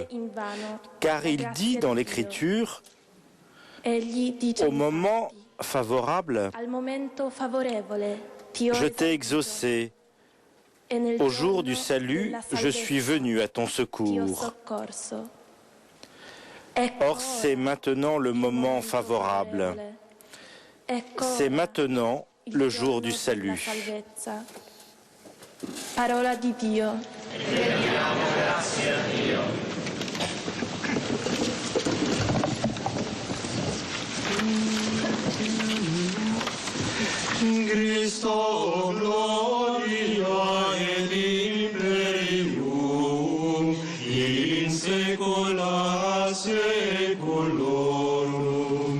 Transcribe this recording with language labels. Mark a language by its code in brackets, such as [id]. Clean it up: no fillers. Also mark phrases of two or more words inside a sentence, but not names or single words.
[fr] Car il dit dans l'Écriture, au moment favorable, je t'ai exaucé. Au jour du salut, je suis venu à ton secours. Or, c'est maintenant le moment favorable. C'est maintenant le jour du salut. [it] Parola di Dio. [la] Christo gloria et imperium in saecula saeculorum.